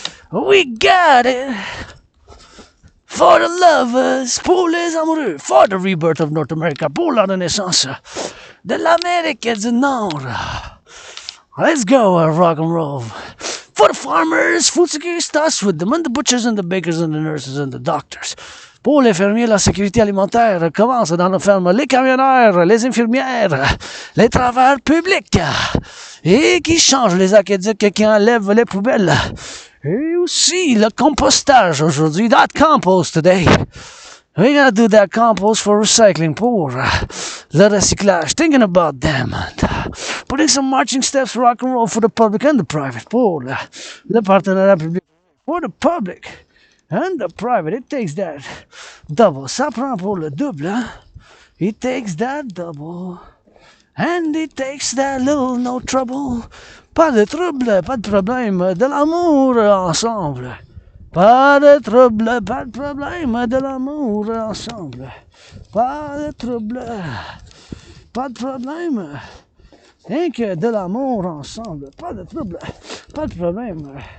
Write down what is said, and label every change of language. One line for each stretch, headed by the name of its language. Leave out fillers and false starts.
English: We got it! For the lovers,
French: pour les amoureux,
English: for the rebirth of North America,
French: pour la renaissance de l'Amérique du Nord.
English: Let's go, rock and roll. For the farmers, food security starts with them, and the butchers and the bakers and the nurses and the doctors.
French: Pour les fermiers, la sécurité alimentaire commence dans nos fermes. Les camionneurs, les infirmières, les travailleurs publics, et qui changent les aqueducs, qui enlèvent les poubelles. Et aussi le compostage aujourd'hui.
English: That compost today. We're gonna do that compost for recycling,
French: pour le recyclage.
English: Thinking about them. And putting some marching steps, rock and roll for the public and the private.
French: Pour le partenariat public.
English: For the public and the private. It takes that double.
French: Ça prend pour le double. Hein?
English: It takes that double. And it takes that little no trouble.
French: Pas de trouble, pas de problème. De l'amour ensemble. Pas de trouble, pas de problème, de l'amour ensemble. Pas de trouble, pas de problème. Rien que de l'amour ensemble. Pas de trouble, pas de problème.